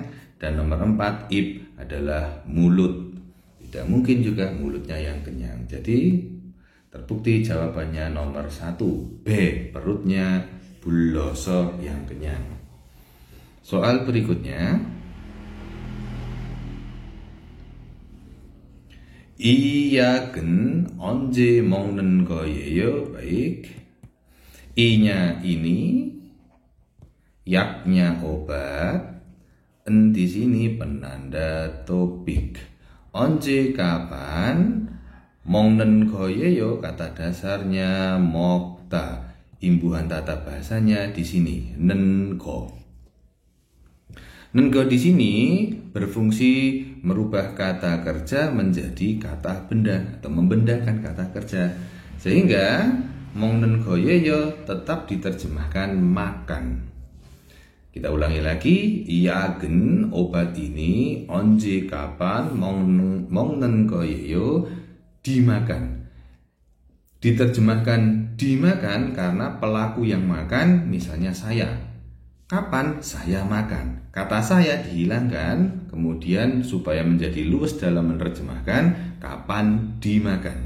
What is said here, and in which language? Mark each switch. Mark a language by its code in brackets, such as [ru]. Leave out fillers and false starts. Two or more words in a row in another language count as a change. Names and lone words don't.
[id] Dan nomor 4 ib adalah mulut, tidak mungkin juga mulutnya yang kenyang. Jadi terbukti jawabannya nomor 1, B, perutnya bulloso yang kenyang. Soal berikutnya, [ko] 이약은 언제 먹는 거예요? [id] Baik. I-nya ini, yaknya obat, en di sini penanda topik. Onje kapan, [ko] 먹는 거예요 [id] kata dasarnya mokta. Imbuhan tata bahasanya di sini nenko. Nenko di sini berfungsi merubah kata kerja menjadi kata benda atau membendakan kata kerja, sehingga [ko] 먹는 거예요 [id] tetap diterjemahkan makan. Kita ulangi lagi, 약은 obat ini, 언제 kapan, [ko] 먹는 거예요 dimakan. [id] Diterjemahkan dimakan karena pelaku yang makan misalnya saya. Kapan saya makan? Kata saya dihilangkan, kemudian supaya menjadi luwes dalam menerjemahkan kapan dimakan.